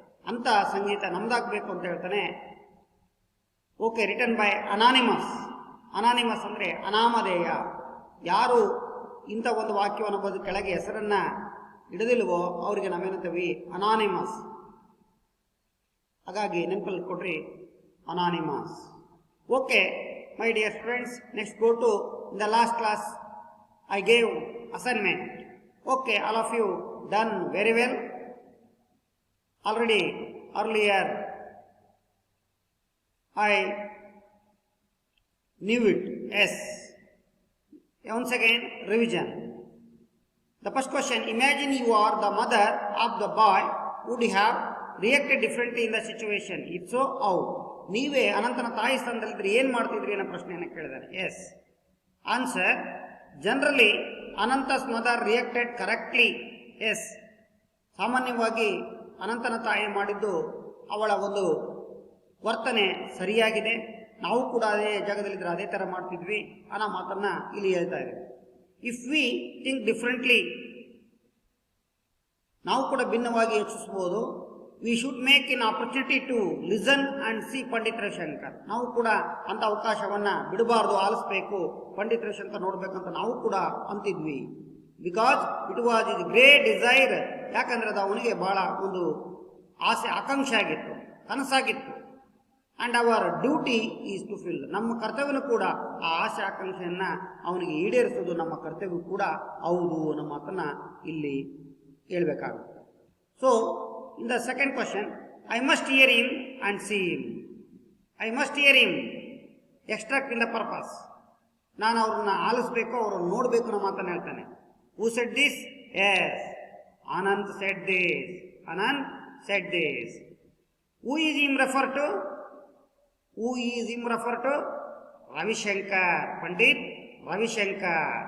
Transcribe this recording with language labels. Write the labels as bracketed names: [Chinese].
[Kannada] ಅಂತ ಸಂಗೀತ ನಮ್ದಾಗಬೇಕು ಅಂತ ಹೇಳ್ತಾನೆ. Okay, [English] Written by anonymous. [Kannada] Anonymous ಅಂದರೆ ಅನಾಮಧೇಯ. ಯಾರು ಇಂಥ ಒಂದು ವಾಕ್ಯವನ್ನು ಬರೆದು ಕೆಳಗೆ ಹೆಸರನ್ನು ಇಡದಿಲ್ವೋ ಅವರಿಗೆ ನಾವೇನಂತೀವಿ ಅನಾನಿಮಸ್. ಹಾಗಾಗಿ ನೆನಪಲ್ಲಿ ಕೊಡ್ರಿ anonymous. [English] Okay my dear friends, next go to the last class I gave assignment. Okay, all of you done very well. Already earlier I knew it. Yes. Once again revision. The first question, imagine you are the mother of the boy. Would you have reacted differently in the situation? If so, how? [Kannada] ನೀವೇ ಅನಂತನ ತಾಯಿ ಸ್ಥಾನದಲ್ಲಿದ್ದರೆ ಏನು ಮಾಡ್ತಿದ್ರಿ ಅನ್ನೋ ಪ್ರಶ್ನೆಯನ್ನು ಕೇಳಿದ್ದಾರೆ. [English] Yes answer, generally Ananth's mother reacted correctly. [Kannada] S, ಸಾಮಾನ್ಯವಾಗಿ ಅನಂತನ ತಾಯಿ ಮಾಡಿದ್ದು ಅವಳ ಒಂದು ವರ್ತನೆ ಸರಿಯಾಗಿದೆ. ನಾವು ಕೂಡ ಅದೇ ಜಾಗದಲ್ಲಿದ್ದರೆ ಅದೇ ಥರ ಮಾಡ್ತಿದ್ವಿ ಅನ್ನೋ ಮಾತನ್ನು ಇಲ್ಲಿ ಹೇಳ್ತಾ ಇದ್ದೀವಿ. [English] if we think differently, [Kannada] ನಾವು ಕೂಡ ಭಿನ್ನವಾಗಿ ಯೋಚಿಸ್ಬೋದು. [English] We should make an opportunity to listen and see Pandit Ravishankar. [Kannada] ನಾವು ಕೂಡ ಅಂಥ ಅವಕಾಶವನ್ನು ಬಿಡಬಾರ್ದು, ಆಲಿಸ್ಬೇಕು, ಪಂಡಿತ್ ರವಿಶಂಕರ್ ನೋಡಬೇಕಂತ ನಾವು ಕೂಡ ಅಂತಿದ್ವಿ. [English] Because it was his great desire. [Kannada] ಯಾಕಂದರೆ ಅದು ಅವನಿಗೆ ಭಾಳ ಒಂದು ಆಸೆ ಆಕಾಂಕ್ಷೆ ಆಗಿತ್ತು, ಕನಸಾಗಿತ್ತು. [English] And our duty is to fill. [Kannada] ನಮ್ಮ ಕರ್ತವ್ಯನೂ ಕೂಡ ಆ ಆಸೆ ಆಕಾಂಕ್ಷೆಯನ್ನು ಅವನಿಗೆ ಈಡೇರಿಸೋದು ನಮ್ಮ ಕರ್ತವ್ಯ ಕೂಡ ಹೌದು ಅನ್ನೋ ಮಾತನ್ನು ಇಲ್ಲಿ ಹೇಳ್ಬೇಕಾಗುತ್ತೆ. [English] So in the second question, I must hear him and see him. I must hear him, extract in the purpose. [Kannada] ನಾನು ಅವ್ರನ್ನ ಆಲಿಸ್ಬೇಕು, ಅವ್ರನ್ನ ನೋಡಬೇಕು ಅನ್ನೋ ಮಾತನ್ನು ಹೇಳ್ತಾನೆ. [English] Who said this? Yes, Anand said this. Anand said this. Who is him referred to? Who is him referred to? Ravi Shankar, Pandit Ravi Shankar.